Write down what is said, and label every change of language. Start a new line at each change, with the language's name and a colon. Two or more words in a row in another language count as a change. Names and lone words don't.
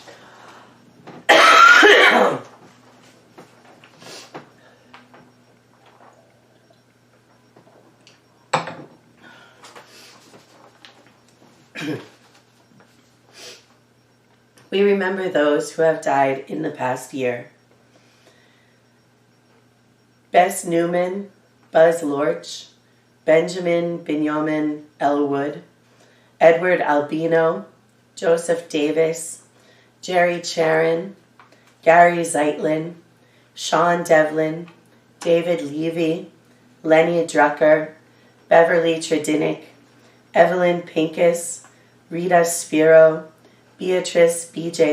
English: We remember those who have died in the past year. Bess Newman, Buzz Lorch, Benjamin Binyamin Elwood, Edward Albino, Joseph Davis, Jerry Charon, Gary Zeitlin, Sean Devlin, David Levy, Lenny Drucker, Beverly Tredinick, Evelyn Pincus, Rita Spiro, Beatrice B.J.